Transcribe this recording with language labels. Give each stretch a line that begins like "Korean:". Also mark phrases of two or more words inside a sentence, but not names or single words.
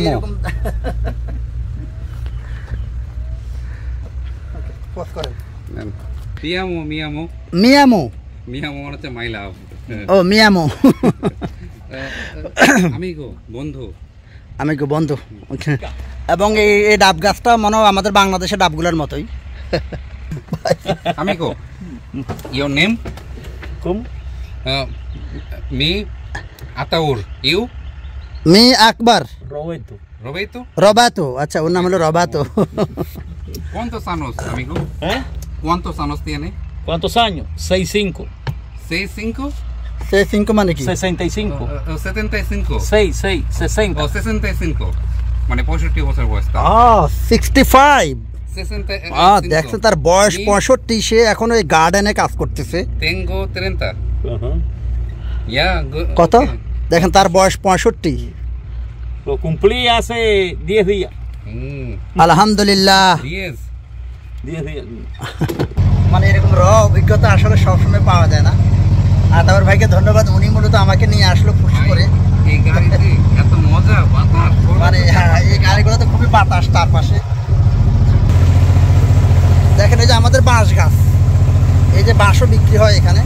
Spanish: mi amor mi amor মিয়ামো
Bangla: মিয়ামো মানে হচ্ছে
English: my love.
Spanish: ও মিয়ামো।
Bangla: আমিগো বন্ধু। আমিগো বন্ধু। এবং এই ডাব গাছটা মনে হয় আমাদের বাংলাদেশের ডাবগুলোর মতোই।
English: Amigo, your name?
Spanish: ¿Cómo?
English: Me, Ataur. You? Me, Akbar. Roberto. Roberto? Roberto.
Bangla: আচ্ছা ওর নাম হলো Roberto.
Spanish: ¿Cuántos años, amigo? ¿Cuántos años tiene? ¿Cuántos años? 65. 65?
Bangla: 65 মানে কি?
Spanish: 65. 75. 60.
Bangla: O 65. মানে 65 বছর বয়স তার।
Spanish: 65. 65.
Bangla: দেখছেন তার বয়স 65, সে এখন ওই গার্ডেনে কাজ করতেছে।
Spanish: Tengo 30.
Bangla: কত? দেখেন তার বয়স 65।
Spanish: Lo cumplí hace 10 días.
Bangla: আলহামদুলিল্লাহ।
Spanish: 10 días.
Bangla: মানে এরকম অভিজ্ঞতা আসলে সবসময় পাওয়া যায় না। আতাউর ভাইকে ধন্যবাদ, উনি মূলত আমাকে নিয়ে আসলো পুশ করে। এই গাড়িতে এত মজা, বাতাস, মানে হ্যাঁ এই গাড়িগুলোতে খুবই বাতাস তার পাশে। দেখেন এই যে আমাদের বাঁশ গাছ, এই যে বাঁশও বিক্রি হয় এখানে।